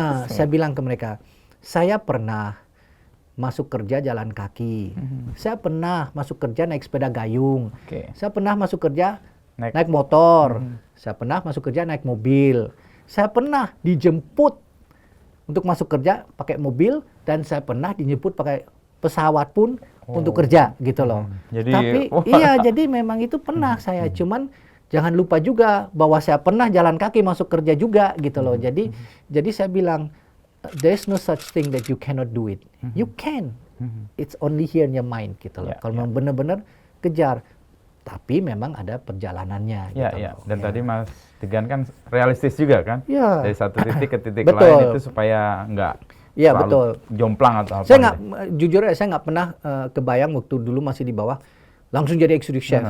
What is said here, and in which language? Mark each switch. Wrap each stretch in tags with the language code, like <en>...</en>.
<id>Saya bilang ke mereka, saya pernah masuk kerja jalan kaki, saya pernah masuk kerja naik sepeda gayung, saya pernah masuk kerja naik motor, saya pernah masuk kerja naik mobil, saya pernah dijemput untuk masuk kerja pakai mobil, dan saya pernah dijemput pakai pesawat pun untuk kerja gitu loh. Tapi jadi memang itu pernah saya, cuman jangan lupa juga bahwa saya pernah jalan kaki masuk kerja juga gitu loh. Jadi saya bilang</id> <en>there's no such thing that you cannot do it. You can. It's only here in your mind</en> <id>gitu loh. Kalau memang benar-benar kejar. Tapi memang ada perjalanannya gitu loh. Dan tadi Mas Degan kan realistis juga kan? Dari satu titik ke titik betul. lain itu supaya nggak betul. jomplang atau apa. Saya nggak, jujur ya, saya nggak pernah kebayang waktu dulu masih di bawah langsung jadi executive chef.</id>